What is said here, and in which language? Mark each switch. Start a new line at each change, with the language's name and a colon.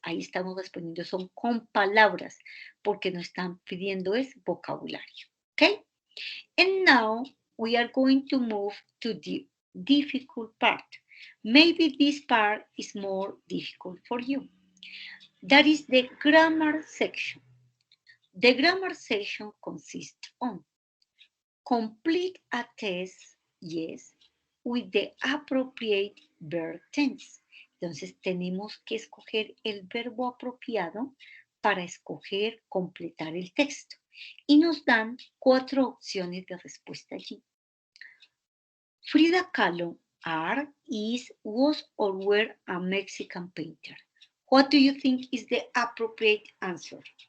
Spanish: Ahí estamos respondiendo, son con palabras, porque nos están pidiendo es vocabulario.
English: Okay? And now we are going to move to the difficult part. Maybe this part is more difficult for you. That is the grammar section. The grammar section consists on complete a test, yes, with the appropriate verb tense.
Spanish: Entonces tenemos que escoger el verbo apropiado para escoger, completar el texto. Y nos dan 4 opciones de respuesta allí.
English: Frida Kahlo, are, is, was, or were a Mexican painter. What do you think is the appropriate answer?